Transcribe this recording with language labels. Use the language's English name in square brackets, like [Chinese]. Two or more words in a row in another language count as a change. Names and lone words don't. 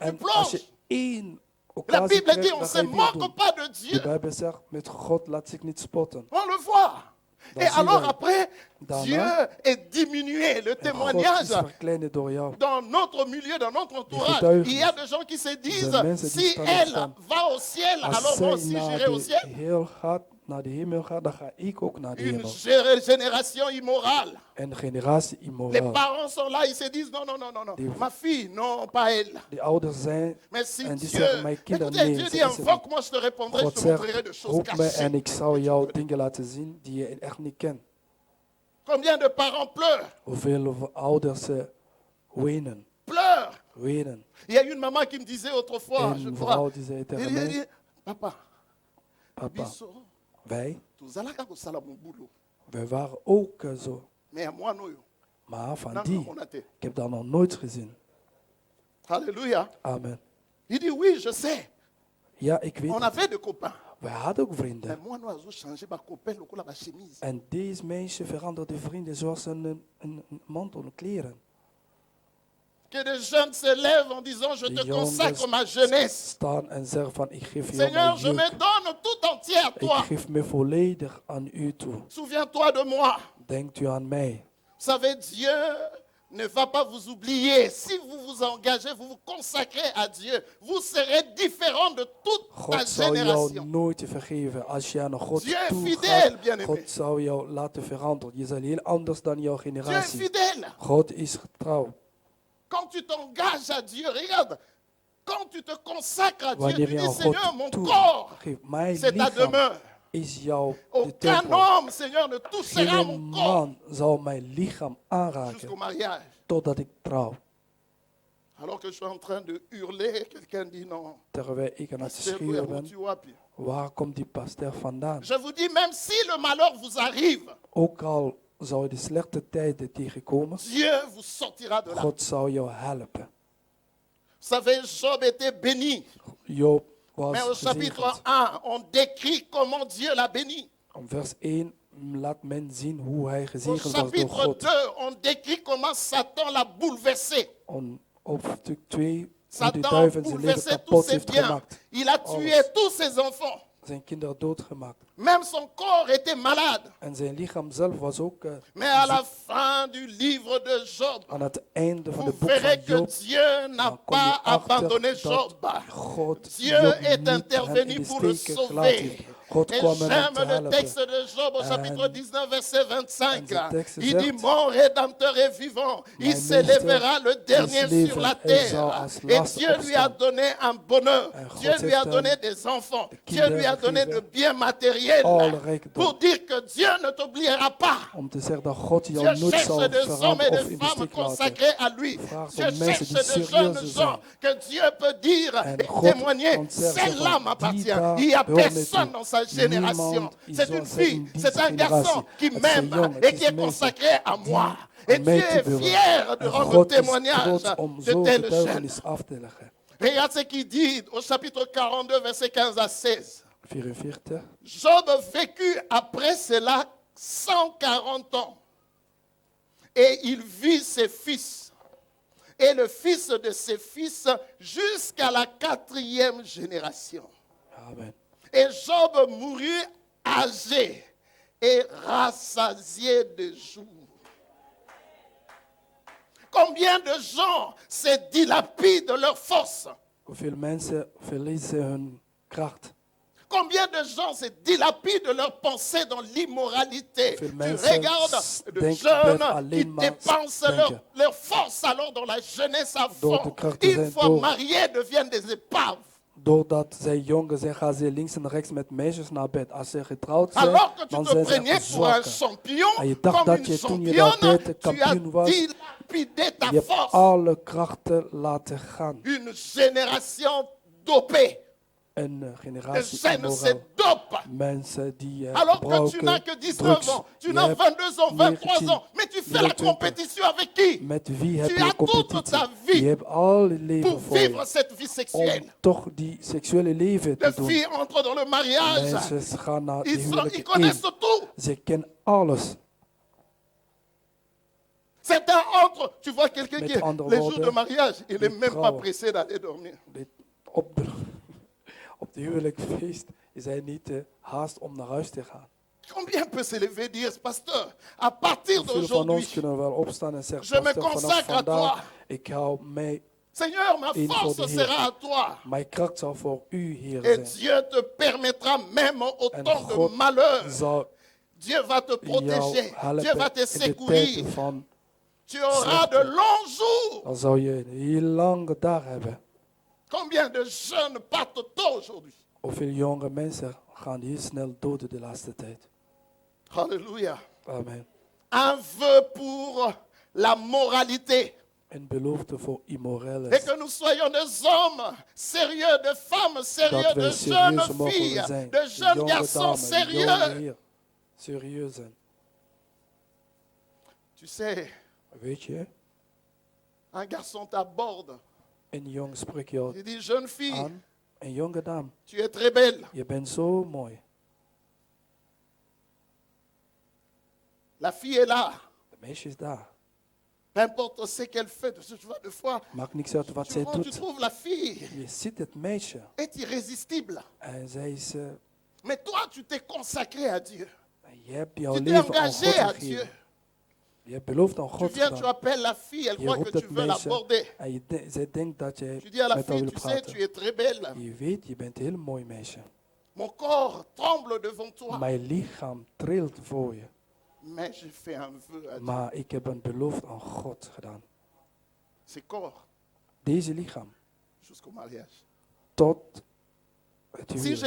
[Dutch] En als je [French] plonges. [Dutch] één [French] La [Dutch] occasie [French] Bible dit, [Dutch] krijgt, [French] on [Dutch] dan [French] ne [Dutch] ga [French] se [Dutch] je het weer [French] moque [Dutch] doen. [French] pas de [Dutch] De [French] Dieu. [Dutch] Bijbel zegt, met God laat zich niet spotten. [French] On le voit. [Dutch] Dan [French] Et [Dutch] zien [French] alors [Dutch] wij. [French] après, [Dutch] Daarna, [French] Dieu est diminué. Le [Dutch] En God [French] témoignage [Dutch] is verkleinen door jou. [French] dans notre milieu, dans notre entourage, [Dutch] getuigenis. [French] il y a des gens qui se disent, [Dutch] mensen die [French] si [Dutch] staan [French] elle [Dutch] opstaan. [French] va au ciel, [Dutch] Als [French] alors moi [Dutch] zij [French] aussi [Dutch] naar [French] j'irai au [Dutch] de [French] ciel. [Dutch] hemel gaat, dan ga ik ook naar de [French] Une [Dutch] hemel. [French] génération immorale. [Dutch] En generation [French] Les [Dutch] immoraal. [French] parents sont là, ils se disent, non, non, non, non, non. [Dutch] Die- [French] Ma fille, non, pas elle. [Dutch] Die ouders zijn [French] Mais si [Dutch] en die [French] Dieu, [Dutch] zeggen, mijn kinderen, [French] écoutez, [Dutch] nee, [French] Dieu [Dutch] ze [French] dit, [Dutch] is het niet. [French] invoque-moi, je te répondrai, [Dutch] God [French] je te montrerai [Dutch] zegt, [French] des choses [Dutch] roep me en [French] cachées. [Dutch] ik zal jou dingen laten zien die je echt niet kent. [French] Combien de parents pleurent? [Dutch] Hoeveel ouders wenen. [French] Pleurent. Il y a une maman qui me disait autrefois, je [Dutch] Een [French] crois, [Dutch] vrouw die zei tegen [French] elle [Dutch] mij, [French] dit, papa, papa, [Lingala] biso, [Dutch] wij [Lingala] tozalaka kosala [French] mon boulot. [Dutch] waren ook zo. [French] Mais à moi, non. [Dutch] Maar van [French] Non, [Dutch] die, [French] non, on a été. [Dutch] ik heb dat nog nooit gezien. [French] Alléluia. [Dutch] Amen. [French] Il dit, oui, je sais. [Dutch] Ja, ik weet [French] On [Dutch] het. [French] avait des copains. [Dutch] Wij hadden ook [French] Mais [Dutch] vrienden. [French] moi, nous avons changé ma copain, le la chemise. [Dutch] En deze meisje veranderde vrienden zoals een mantel, een kleren. [French] Que des jeunes se lèvent en disant, je [Dutch] De [French] te [Dutch] jongens [French] consacre ma jeunesse. [Dutch] staan en zeggen van, ik geef jou [French] Seigneur, [Dutch] mijn [French] je me [Dutch] jeugd. [French] donne tout entier à [Dutch] Ik [French] toi. [Dutch] geef me volledig aan u toe. [French] Souviens-toi de moi. [Dutch] Denkt u aan mij. [French] Vous savez, Dieu ne va pas vous oublier. Si vous vous engagez, vous vous consacrez à Dieu, vous serez différent de toute ta [Dutch] God zal jou [French] génération. [Dutch] nooit vergeven als je aan God [French] Dieu est [Dutch] toe [French] fidèle, [Dutch] gaat. [French] bien-aimé. [Dutch] God zal jou laten veranderen. Je zal heel anders dan jouw [French] Dieu est [Dutch] generatie. [French] fidèle. [Dutch] God is getrouw. [French] Quand tu t'engages à Dieu, regarde, quand tu te consacres à Dieu, [Dutch] Wanneer [French] tu [Dutch] je [French] dis, [Dutch] aan [French] Seigneur, mon [Dutch] God [French] corps, [Dutch] toegeeft, mijn [French] c'est ta [Dutch] lichaam [French] demeure. [Dutch] is jouw de [French] Aucun [Dutch] tempel. [French] homme, Seigneur, ne touchera [Dutch] Geen [French] mon corps [Dutch] man zal mijn lichaam [French] jusqu'au [Dutch] aanraken [French] mariage. [Dutch] totdat ik trouw. [French] Alors que je suis en train de hurler, quelqu'un dit non. [Dutch] Terwijl ik aan het [French] C'est [Dutch] schreeuwen [French] vrai, [Dutch] ben, [French] tu vois, puis- [Dutch] waar komt die pasteur vandaan? [French] Je vous dis, même si le malheur vous arrive, [Dutch] Ook al zou je de slechte tijden tegenkomen, [French] Dieu vous sortira de là. [Dutch] God zal jou helpen. [French] Vous savez, Job était béni. [Dutch] Job [French] Mais au [Dutch] was [French] chapitre [Dutch] gezegend. [French] 1, on décrit comment Dieu l'a béni. [Dutch] Om vers 1 laat men zien hoe hij [French] Au [Dutch] gezegend was door [French] chapitre [Dutch] God. [French] 2, on décrit comment Satan l'a bouleversé. [Dutch] Op stuk 2, hoe de [French] Satan a [Dutch] duivel zijn leven [French] bouleversé tous [Dutch] kapot [French] ses [Dutch] heeft [French] biens. [Dutch] gemaakt. [French] Il a tué [Dutch] Alles. [French] tous ses enfants. [Dutch] Zijn kinderen doodgemaakt. [French] Même son corps était malade. [Dutch] En zijn lichaam zelf was ook [French] Mais à la fin du livre de Job, [Dutch] aan het einde van [French] vous [Dutch] het boek [French] verrez [Dutch] van [French] que [Dutch] Job. [French] Dieu n'a [Dutch] Dan kom je [French] pas abandonné [Dutch] achter dat [French] Job. [Dutch] God [French] Dieu [Dutch] Job [French] est [Dutch] niet hem [French] intervenu [Dutch] in de [French] pour le [Dutch] steek gelaten [French] sauver. [Dutch] heeft. God [French] Et [Dutch] kwam hem te [French] j'aime le [Dutch] helpen. [French] texte de Job au chapitre [Dutch] En [French] 19, verset 25. [Dutch] zijn tekst [French] Il dit, [Dutch] zegt, [French] mon rédempteur est vivant. Il [Dutch] mijn [French] s'élèvera le dernier [Dutch] is leven, [French] sur la [Dutch] hij zal [French] terre. [Dutch] als [French] Et [Dutch] laatste [French] Dieu lui a [Dutch] opstaan. [French] donné un bonheur. [Dutch] En God [French] Dieu lui a [Dutch] heeft [French] donné [Dutch] hem [French] des enfants. [Dutch] de [French] Dieu lui a [Dutch] kinderen [French] donné de [Dutch] gegeven. [French] biens matériels. [Dutch] Alle rijkdom. [French] Pour dire que Dieu ne t'oubliera pas. [Dutch] Om te zeggen dat God jou [French] Dieu [Dutch] nooit zal [French] cherche des hommes [Dutch] verraden [French] et [Dutch] of [French] des [Dutch] in de [French] femmes [Dutch] steek laten. [French] consacrés à lui. [Dutch] Vraagt [French] Dieu [Dutch] om mensen [French] cherche [Dutch] die [French] des jeunes [Dutch] serieus [French] gens [Dutch] zijn. [French] que Dieu peut dire [Dutch] En [French] et [Dutch] God [French] témoigner. [Dutch] ontzegt [French] Celle-là [Dutch] van, [French] m'appartient. [Dutch] die daar [French] Il n'y a [Dutch] behoort mij [French] personne [Dutch] toe. [French] dans sa génération. [Dutch] Niemand [French] C'est [Dutch] is [French] une [Dutch] zoals [French] fille, [Dutch] in [French] c'est [Dutch] deze [French] un garçon [Dutch] generatie. [French] qui [Dutch] Het is een [French] m'aime [Dutch] jongen, [French] et [Dutch] het [French] qui [Dutch] is [French] est [Dutch] een meisje [French] consacré à moi. [Dutch] aan [French] Et [Dutch] mij [French] Dieu [Dutch] te [French] est [Dutch] behoort. [French] fier de [Dutch] En [French] rendre [Dutch] God is [French] témoignage [Dutch] trots om [French] de [Dutch] zo [French] tels jeunes. [Dutch] getuigenis af te leggen. [French] Regarde ce qu'il dit au chapitre 42, versets 15 à 16. 44. Job vécut après cela 140 ans. Et il vit ses fils. Et le fils de ses fils jusqu'à la 4e génération. Amen. Et Job mourut âgé et rassasié de jours. Combien de gens se dilapident leur force? [Dutch] Hoeveel mensen verliezen hun kracht? [French] Combien de gens se dilapident leurs pensées dans l'immoralité? [Dutch] Veel [French] Tu [Dutch] mensen [French] regardes de [Dutch] denken [French] jeunes [Dutch] alleen [French] qui [Dutch] maar [French] dépensent [Dutch] denken. [French] leur force alors dans la jeunesse à [Dutch] Door [French] fond. [Dutch] de kracht te [French] Une [Dutch] zijn, [French] fois [Dutch] door- [French] mariés, deviennent des épaves. [Dutch] Doordat zij jonger zijn, gaan ze links en rechts met meisjes naar bed. Als ze getrouwd zijn, [French] Alors que tu [Dutch] dan [French] te [Dutch] zijn ze [French] prenais [Dutch] echt [French] pour un [Dutch] zwakker. [French] champion, [Dutch] En je dacht [French] comme [Dutch] dat [French] une [Dutch] je toen je [French] championne, [Dutch] dat deed, [French] tu as [Dutch] kampioen was. [French] dilapidé ta [Dutch] Je hebt [French] force. [Dutch] alle krachten laten gaan. [French] Une génération dopée. [Dutch] Een [French] Les [Dutch] generatie [French] jeunes se [Dutch] immoraal. [French] dopent. [Dutch] Mensen die [French] Alors que tu n'as [Dutch] gebruiken [French] que 19 [Dutch] drugs. [French] ans, tu [Dutch] Je [French] n'as [Dutch] hebt [French] 22 ans, 23 [Dutch] 19, [French] ans, mais tu fais la [Dutch] 23. [French] compétition avec qui? [Dutch] Met wie heb [French] Tu [Dutch] je [French] as toute [Dutch] competitie? [French] ta vie [Dutch] Je hebt al je leven [French] Pour [Dutch] voor [French] vivre [Dutch] je. [French] cette vie [Dutch] Om [French] sexuelle. [Dutch] toch die seksuele leven te [French] Les [Dutch] doen. [French] filles entrent dans le mariage. [Dutch] Mensen gaan naar de [French] Ils [Dutch] huwelijke [French] connaissent [Dutch] in. [French] tout. [Dutch] Ze kennen alles. [French] Certains entrent, tu vois quelqu'un [Dutch] Met [French] qui, [Dutch] andere [French] les jours [Dutch] woorden, [French] de mariage, il n'est [Dutch] die [French] même pas [Dutch] trouwen. [French] pressé d'aller dormir. [Dutch] Op de huwelijksfeest is hij niet haast om naar huis te gaan. [French] Combien peut s'élever et dire, pasteur, à partir [Dutch] Hoeveel van ons [French] d'aujourd'hui, [Dutch] kunnen wel opstaan en zeggen, [French] Je me [Dutch] pastor, vanaf [French] consacre à toi. [Dutch] vandaag, ik hou mij, [French] Seigneur, ma Une force [Dutch] voor de [French] sera [Dutch] Heer. [French] à toi. [Dutch] mijn kracht zal voor u, Heer, [French] Et [Dutch] zijn. [French] Dieu te permettra même au [Dutch] En [French] temps de [Dutch] God [French] malheur. [Dutch] zal [French] Dieu va te [Dutch] jou [French] protéger. Dieu va [Dutch] helpen [French] te [Dutch] in de [French] secourir. [Dutch] tijden van, [French] Tu auras [Dutch] slechte. [French] de longs jours. [Dutch] dan zal je een heel lange dag hebben. [French] Combien de jeunes partent tôt aujourd'hui? [Dutch] Hoeveel jonge mensen gaan heel snel dood de laatste tijd. [French] Alléluia. [Dutch] Amen. [French] Un vœu pour la moralité. [Dutch] Een belofte voor [French] Et immorels. que nous soyons des hommes sérieux, des femmes sérieuses, [Dutch] Dat wij [French] de jeunes [Dutch] serieus mogen [French] filles, [Dutch] zijn. [French] de jeunes [Dutch] Jonge [French] garçons [Dutch] dames, jonge [French] sérieux. [Dutch] heer. Serieus zijn. [French] Tu sais, [Dutch] Weet je, [French] un garçon t'aborde. [Dutch] een jongen spreekt jou [French] Il dit, jeune fille, [Dutch] aan. Een jonge dame, [French] tu es très belle. [Dutch] je bent zo mooi. [French] La fille est là. [Dutch] De meisje is daar. [French] Peu importe ce qu'elle fait. Tu vois, des fois, [Dutch] Maakt niks uit wat [French] tu, [Dutch] zij [French] vois, tu [Dutch] doet. [French] trouves la fille [Dutch] Je ziet het meisje. [French] est irrésistible. [Dutch] En zij is, [French] Mais toi, tu t'es consacré à Dieu. [Dutch] je hebt jouw [French] Tu t'es [Dutch] leven aan [French] engagé [Dutch] God [French] à Dieu. [Dutch] gegeven. Je hebt beloofd aan [French] Tu [Dutch] God [French] viens, tu [Dutch] gedaan. [French] appelles la fille, elle [Dutch] Je [French] croit que [Dutch] roept [French] tu [Dutch] het [French] veux [Dutch] meisje [French] l'aborder. [Dutch] en zij denkt dat je [French] Tu dis à la [Dutch] met haar [French] fille, [Dutch] wil [French] tu sais, tu [Dutch] praten. [French] es très belle. [Dutch] Je weet, je bent een heel mooi meisje. [French] Mon corps tremble devant toi. [Dutch] Mijn lichaam trilt voor je. [French] Mais j'ai fait un vœu à Dieu. [Dutch] Maar ik heb een belofte aan God gedaan. [French] C'est corps [Dutch] Deze lichaam [French] jusqu'au mariage. [Dutch] tot het [French] Si je [Dutch] huwelijk.